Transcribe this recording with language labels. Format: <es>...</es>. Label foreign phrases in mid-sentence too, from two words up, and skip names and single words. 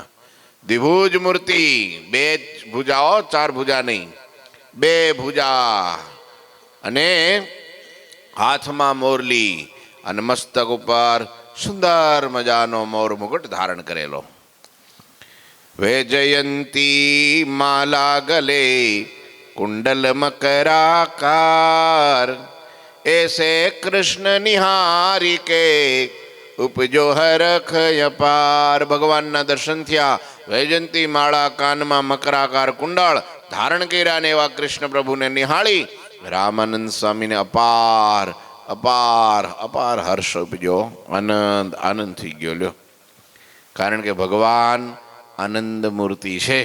<gu>દ્વિભુજ મૂર્તિ, બે ભુજાઓ, ચાર ભુજા નહીં, બે ભુજા અને હાથમાં મોરલી અને મસ્તક ઉપર સુંદર મજાનો મોર મુકુટ ધારણ કરેલો.</gu> <hi>वैजयंती माला गले कुंडल मकराकार ऐसे कृष्ण निहारी के उपजो हरख अपार.</hi> <gu>ભગવાનના દર્શન થયા. વૈજયંતી માળા, કાનમાં મકરાકાર કુંડળ ધારણ કર્યા ને એવા કૃષ્ણ પ્રભુને નિહાળી રામાનંદ સ્વામીને અપાર અપાર અપાર હર્ષ ઉપજ્યો. આનંદ આનંદ થઈ ગયો લ્યો. કારણ કે ભગવાન આનંદ મૂર્તિ છે.</gu>